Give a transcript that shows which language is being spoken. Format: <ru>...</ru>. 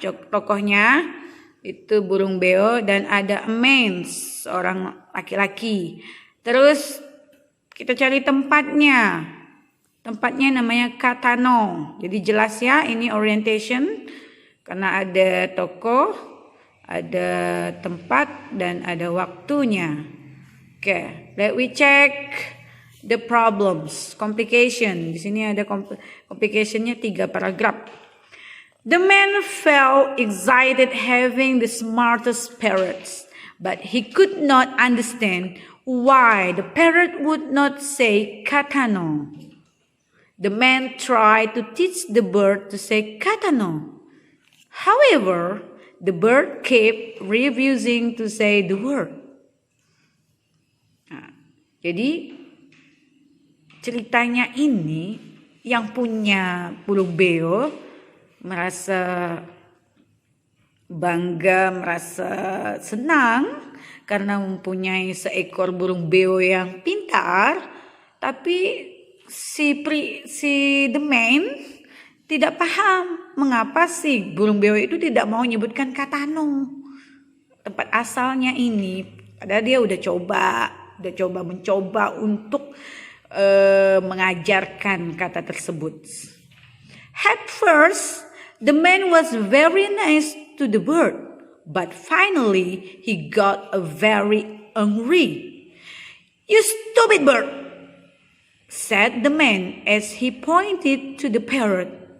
<id>Tokohnya itu burung beo dan ada</id> <en>a man,</en> <id>seorang laki-laki. Terus kita cari tempatnya. Tempatnya namanya Katano. Jadi jelas ya, ini orientation. Karena ada tokoh, ada tempat, dan ada waktunya.</id> <en>Oke, let we check the problems.</en> <id>Complication. Di sini ada complicationnya 3 paragraf.</id> <en>The man felt excited having the smartest parrots, but he could not understand why the parrot would not say Katano. The man tried to teach the bird to say Katano. However, the bird kept refusing to say the word.</en> <id>Nah, jadi ceritanya ini yang punya burung beo merasa bangga, merasa senang karena mempunyai seekor burung beo yang pintar, tapi si</id> <en>the man</en> <id>tidak paham mengapa si burung beo itu tidak mau menyebutkan Katano, tempat asalnya ini. Padahal dia udah mencoba untuk mengajarkan kata tersebut.</id> <en>At first, the man was very nice to the bird, but finally he got very angry. "You stupid bird," said the man as he pointed to the parrot.</en>